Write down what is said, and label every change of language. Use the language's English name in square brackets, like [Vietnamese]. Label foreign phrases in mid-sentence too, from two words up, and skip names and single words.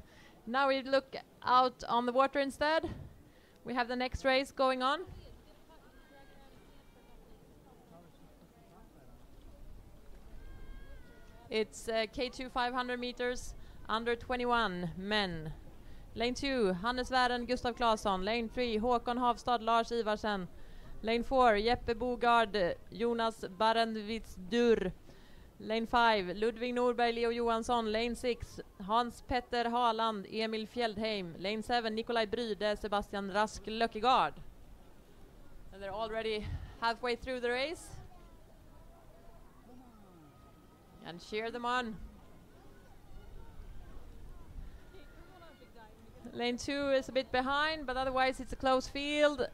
[English] Now we look out on the water instead. We have the next race going on. It's K2 500 meters, under 21 men. Lane 2, Hannes Wären, Gustav Claesson. Lane 3, Håkon Havstad, Lars Ivarsen. Lane 4, Jeppe Bogard, Jonas Barendvitsdur. Lane 5, Ludvig Norberg, Leo Johansson. Lane 6, Hans Petter Haaland, Emil Fjeldheim. Lane 7, Nikolaj Bryde, Sebastian Rask Løkkegaard. And they're already halfway through the race. And cheer them on. Lane 2 is a bit behind, but otherwise it's a close field.